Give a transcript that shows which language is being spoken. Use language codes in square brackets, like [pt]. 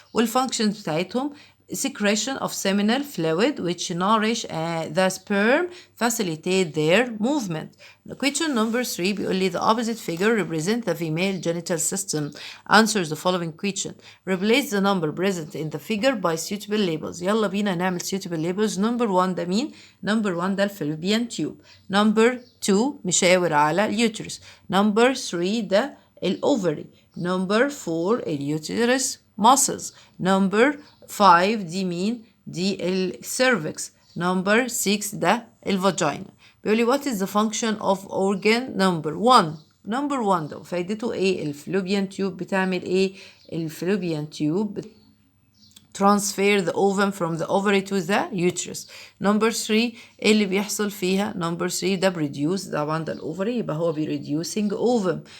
[en] والfunctions [ar] بتاعتهم [en] secretion of seminal fluid which nourish the sperm, facilitate their movement. Question number 3 [ar] بيقول لي [en] the opposite figure represent the female genital system. Answers the following question. Replace the number present in the figure by suitable labels. [ar] يلا بينا نعمل [en] suitable labels. [ar] number 1 ده مين؟ number 1 ده الفالوبيان tube. number 2 مشاور على اليوترس. number 3 ده الأوفري. [en] number 4 اليوترس muscles. [ar] number 5 دي مين؟ دي السيرفكس. number 6 ده الفاجينا. [en] بيقول لي what is the function of organ number 1. number 1 [ar] ده فايدته ايه؟ الفالوبيان تيوب بتعمل ايه؟ [en] الفالوبيان tube transfer the ovum from the ovary to the uterus. [ar] number 3 ايه اللي بيحصل فيها؟ number 3 ده produce طبعا ده الاوفري يبقى هو reducing ovum.